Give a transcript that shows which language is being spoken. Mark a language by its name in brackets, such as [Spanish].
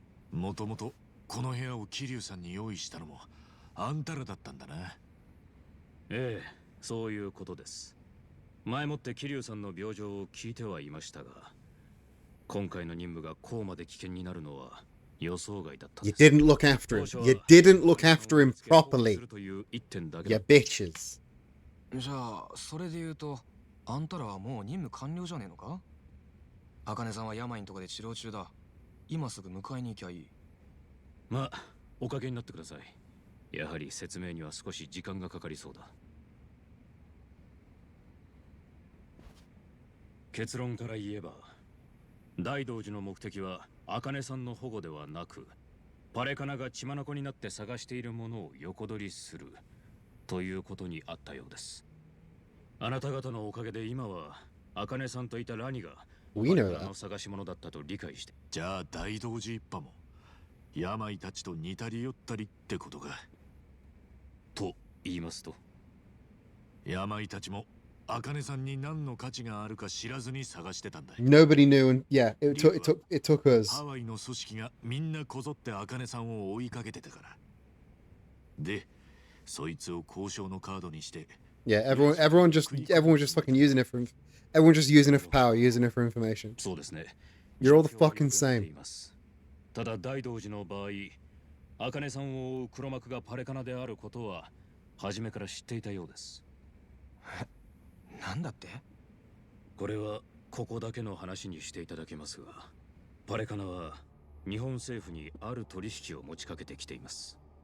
[Japanese] もともとこの部屋を桐生さんに用意したのもあんたらだったんだな。ええ、そういうことです。前もって桐生さんの病状を聞いてはいましたが、今回の任務がこうまで危険になるのは予想外だったです。 [English] You didn't look after him. You didn't look after him properly. You bitches. [Japanese] じゃあ、それで言うと、あんたらはもう任務完了じゃねえのか？茜さんは病のとこで治療中だ。今すぐ迎えに行きゃいい。まあ、おかげになってください。やはり説明には少し時間がかかりそうだ。結論から言えば、大道寺の目的は茜さんの保護ではなく、パレカナが血眼になって探しているものを横取りするということにあったようです。あなた方のおかげで今は茜さんといたラニがパレカナの探し物だったと理解して。じゃあ大道寺一派も病たちと似たり寄ったりってことか。と言いますと、病たちも茜さんに何の価値があるか知らずに探してたんだ。 [English] Nobody knew, and yeah, it took us. [Japanese] ハワイの組織がみんなこぞって茜さんを追いかけてたから。で、そいつを交渉のカードにして。 [English] Yeah, everyone just fucking using it for, everyone just using it for power, using it for information. [Japanese] そうですね。 [English] You're all the fucking same. [Japanese] ただ大道寺の場合、茜さんを追う黒幕がパレカナであることは初めから知っていたようです。なんだって？これはここだけの話にしていただけますが、パレカナは日本政府にある取引を持ちかけてきています。